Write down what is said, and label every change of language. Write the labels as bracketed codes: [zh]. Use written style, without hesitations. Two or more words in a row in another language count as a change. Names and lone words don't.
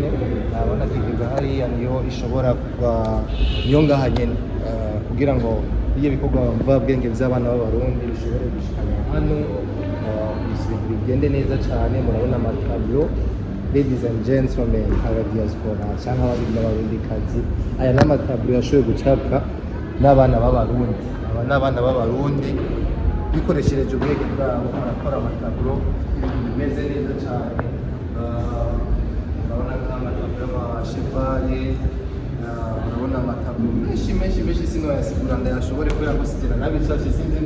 [rn] Urabona kwiga hariya niyo ishobora niyo ngaha nyene kugira ngo iyo bikorwa mvabwenge by'abana b'abarundi bishobore gushikana hano, ibintu bigende neza cyane. Murabona amatablo, [en] ladies and gentlemen, [rn] aba diaspora cyangwa abandi b'abarundikazi, aya n'amatablo yashoboye gucapwa n'abana b'abarundi. Aba n'abana b'abarundi bikoresheje ubwenge bwabo barakora amatablo, ibintu bimeze neza cyane. Urabona nk'amatablo y'amashefari, urabona amatablo menshi sino yasigura ndayashobore kubera ko sigera nabishashe sinzi ngo